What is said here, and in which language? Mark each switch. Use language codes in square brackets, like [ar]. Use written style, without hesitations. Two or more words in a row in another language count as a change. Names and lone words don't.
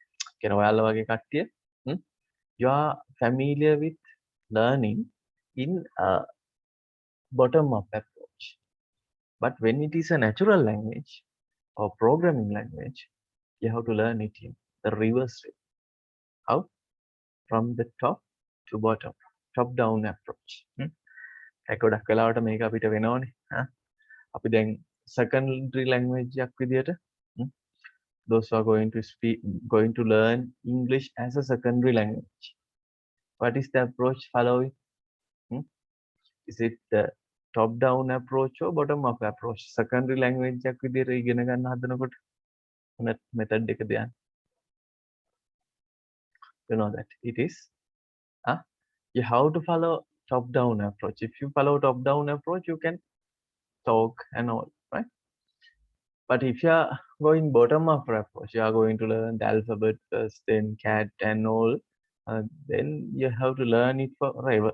[en] You are familiar with learning in bottom-up approach. But when it is a natural language or programming language, you have to learn it in the reverse way. How? From the top to bottom, top down approach. [si] ගොඩක් වෙලාවට මේක අපිට වෙනවනේ. අපි දැන් [en] secondary language [si] එකක් විදියට [en] those who are going to learn English as a secondary language. What is the approach following? Is it the top down approach or bottom up approach? Secondary language [si] එකක් විදියට ඉගෙන ගන්න හදනකොට method එක දෙයක්. [en] You know that it is you have to follow top down approach. If you follow top down approach, you can talk and all, right? But if you are going bottom up approach, you are going to learn the alphabet first, then cat and all, then you have to learn it forever.